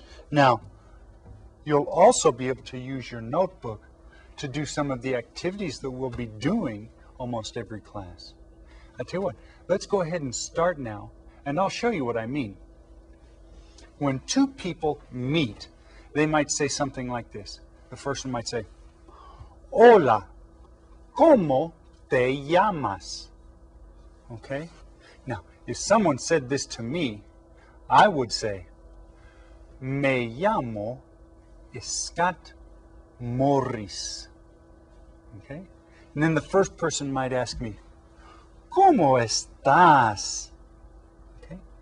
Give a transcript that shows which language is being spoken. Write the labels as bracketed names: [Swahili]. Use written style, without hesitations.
[English] Now, you'll also be able to use your notebook to do some of the activities that we'll be doing almost every class. I tell you what, let's go ahead and start now, and I'll show you what I mean. When two people meet, they might say something like this. The first one might say, [Spanish] Hola, ¿cómo te llamas? [English] Okay? Now, if someone said this to me, I would say, [Spanish] Me llamo Scott Morris. [English] Okay? And then the first person might ask me, [Spanish] ¿Cómo estás? [English] Okay?